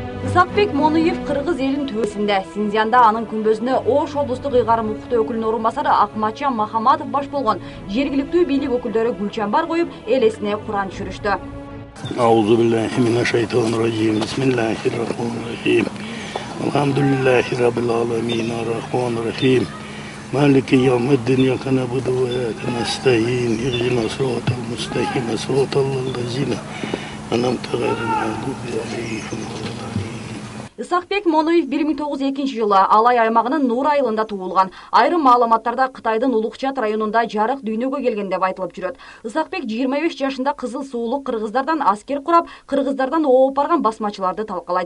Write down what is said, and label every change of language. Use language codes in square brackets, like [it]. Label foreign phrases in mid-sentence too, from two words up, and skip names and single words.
[ky] Исакбек Мониев Кыргыз элинин төбөсүндө Синьцзянда анын күнбөзүнө Ош облустук ыйгарым укуктуу өкүлүнүн орун басары Акматжан Махаматов баш болгон жергиликтүү бийлик өкүлдөрү гүлчамбар коюп, эл эсине Куран түшүрүштү. [ar] أعوذ بالله من الشيطان الرجيم. بسم الله الرحمن الرحيم. الحمد لله رب العالمين، الرحمن الرحيم. مالك يوم الدين، إياك نعبد وإياك نستعين. اهدنا الصراط المستقيم، صراط الذين أنعمت غير المغضوب عليهم. [ky] Исакбек Мониев 1902 жылы Алай аймагынын Нуур айылында туулган. Айрым маалыматтарда Кытайдын Улукчат районунда жарык дүйнөгө келген деп айтылып жүрөт. Исакбек 25 жашында кызыл суулук кыргыздардан аскер курап, кыргыздардан ооп барган басмачыларды талкалайт.